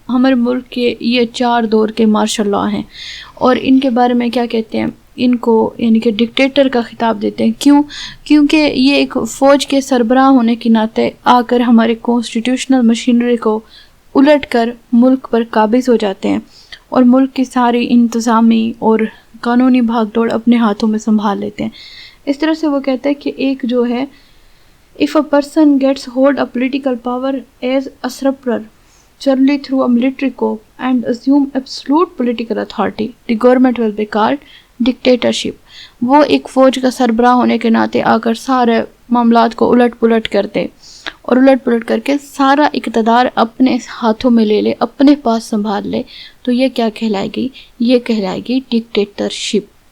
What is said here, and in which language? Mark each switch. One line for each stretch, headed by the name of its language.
Urdu: ہمارے ملک کے یہ 4 دور کے مارشل لاء ہیں، اور ان کے بارے میں کیا کہتے ہیں؟ ان کو یعنی کہ ڈکٹیٹر کا خطاب دیتے ہیں. کیوں؟ کیونکہ یہ ایک فوج کے سربراہ ہونے کے ناطے آ کر ہمارے کانسٹیٹیوشنل مشینری کو الٹ کر ملک پر قابض ہو جاتے ہیں اور ملک کی ساری انتظامی اور قانونی بھاگ دوڑ اپنے ہاتھوں میں سنبھال لیتے ہیں. اس طرح سے وہ کہتے ہیں کہ ایک جو ہے
English: if a person gets hold of political power as usurper generally through a military coup and assume absolute political authority, the government will be called dictatorship.
Urdu: وہ ایک فوج کا سربراہ ہونے کے ناطے آ کر سارے معاملات کو الٹ پلٹ کر دے اور الٹ پلٹ کر کے سارا اقتدار اپنے ہاتھوں میں لے لے، اپنے پاس سنبھال لے، تو یہ کیا کہلائے گی؟ یہ کہلائے گی ڈکٹیٹرشپ.